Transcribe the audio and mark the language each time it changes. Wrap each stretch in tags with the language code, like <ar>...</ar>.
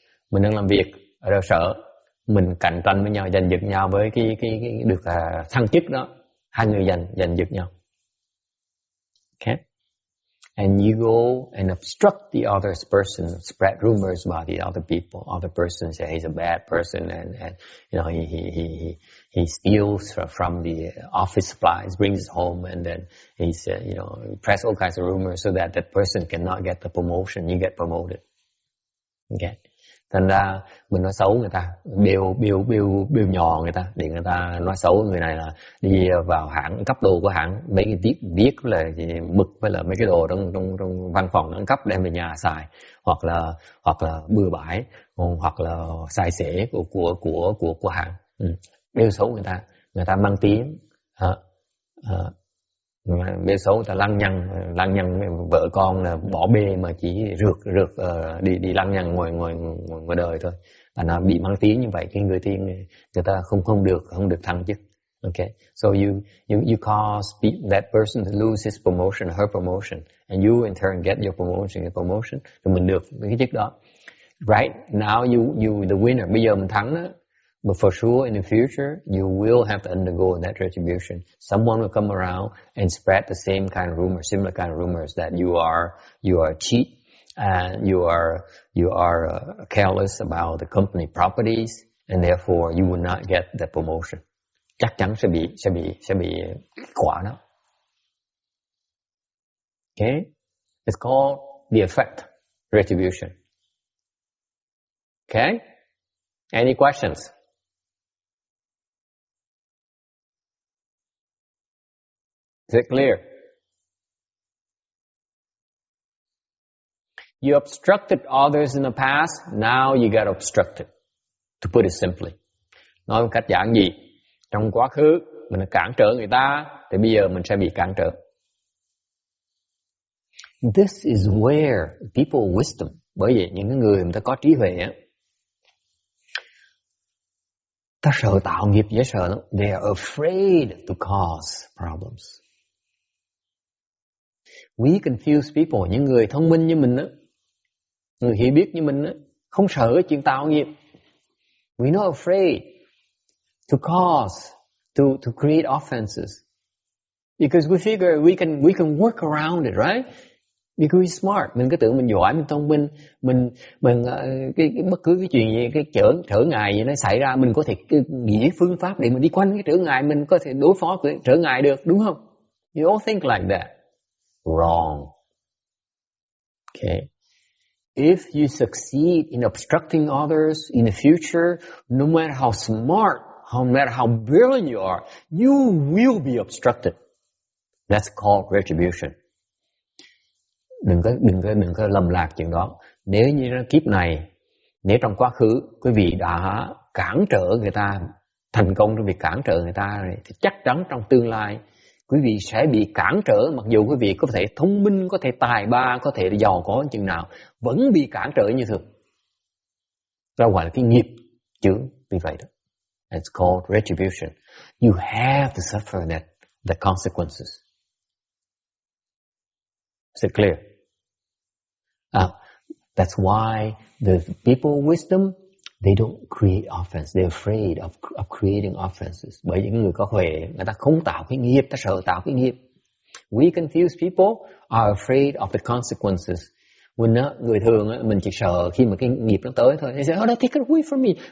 <vi>Mình đang làm việc ở cơ sở, mình cạnh tranh với nhau, giành giật nhau với cái được thăng chức đó, hai người giành giật nhau.</vi> <en>Okay? And you go and obstruct the other person, spread rumors about the other people. Other person say he's a bad person, and you know he steals from the office supplies, brings it home, and then he's press all kinds of rumors so that person cannot get the promotion. You get promoted. Okay.</en> <vi>Thành ra mình nói xấu người ta, bêu nhò người ta, để người ta nói xấu người này là đi vào hãng cấp đồ của hãng, mấy cái viết là mực với là mấy cái đồ trong văn phòng nó cấp đem về nhà xài, hoặc là bừa bãi, hoặc là xài xể của hãng. Bêu xấu người ta mang tiếng, bêu xấu người ta lăng nhăng vợ con là bỏ bê mà chỉ rượt đi lăng nhăng ngoài đời thôi. Và nó bị mang tiếng như vậy, cái người ta không được thăng chức.</vi> <en>Okay, so you cause that person to lose his promotion, her promotion, and you in turn get your promotion.</en> <vi>Rồi mình được cái chức đó.</vi> <en>Right now you the winner.</en> <vi>Bây giờ mình thắng đó.</vi> <en>But for sure, in the future, you will have to undergo that retribution. Someone will come around and spread the same kind of rumors, similar kind of rumors that you are cheat, and you are careless about the company properties, and therefore you will not get the promotion.</en> <vi>Chắc chắn sẽ bị quả đó.</vi> <en>Okay, it's called the effect retribution. Okay, any questions? Is it clear? You obstructed others in the past, now you get obstructed. To put it simply.</en> <vi>Nói một cách giản dị, trong quá khứ mình đã cản trở người ta, thì bây giờ mình sẽ bị cản trở.</vi> <en>This is where people wisdom,</en> <vi>bởi vậy những người ta có trí huệ á, ta sợ tạo nghiệp dễ sợ lắm.</vi> <en>They are afraid to cause problems. We confuse people,</en> <vi>những người thông minh như mình á, người hiểu biết như mình á, không sợ cái chuyện tạo nghiệp.</vi> <en>We're not afraid to cause, to create offenses. Because we figure we can work around it, right? Because we're smart.</en> <vi>Mình cứ tưởng mình giỏi, mình thông minh, mình cái bất cứ cái chuyện gì, cái trở ngại gì nó xảy ra, mình có thể nghĩ phương pháp để mình đi quanh cái trở ngại, mình có thể đối phó với trở ngại được, đúng không?</vi> <en>You all think like that. Wrong. Okay. If you succeed in obstructing others in the future, no matter how smart, no matter how brilliant you are, you will be obstructed. That's called retribution.</en> <vi>Đừng có lầm lạc chuyện đó. Nếu như kiếp này, nếu trong quá khứ quý vị đã cản trở người ta, thành công trong việc cản trở người ta rồi, thì chắc chắn trong tương lai quý vị sẽ bị cản trở, mặc dù quý vị có thể thông minh, có thể tài ba, có thể giàu có chừng nào, vẫn bị cản trở như thường. Đó gọi là cái nghiệp chướng vì vậy đó.</vi> <en>It's called retribution. You have to suffer the consequences. Is it clear? That's why the people with wisdom, they don't create offense. They're afraid of creating offenses.</en> <vi>Bởi những người có huệ, người ta không tạo cái nghiệp, ta sợ tạo cái nghiệp.</vi> <en>We confused people are afraid of the consequences.</en> <vi>Mình người thường mình chỉ sợ khi mà cái nghiệp nó tới thôi.</vi> <en>They say, oh, take it away from me.</en>